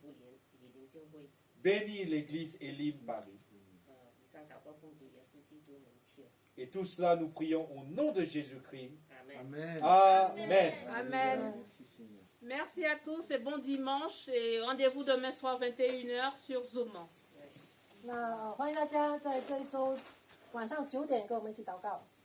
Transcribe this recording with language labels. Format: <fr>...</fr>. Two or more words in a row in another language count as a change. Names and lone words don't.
<fr>Bénis l'église Elim Paris. Et tout cela, nous prions au nom de Jésus-Christ. Amen. Amen. Amen. Merci à tous et bon dimanche. Et rendez-vous demain soir 21h sur Zoom.</fr> <zh>那欢迎大家在这一周晚上9点跟我们一起祷告。</zh>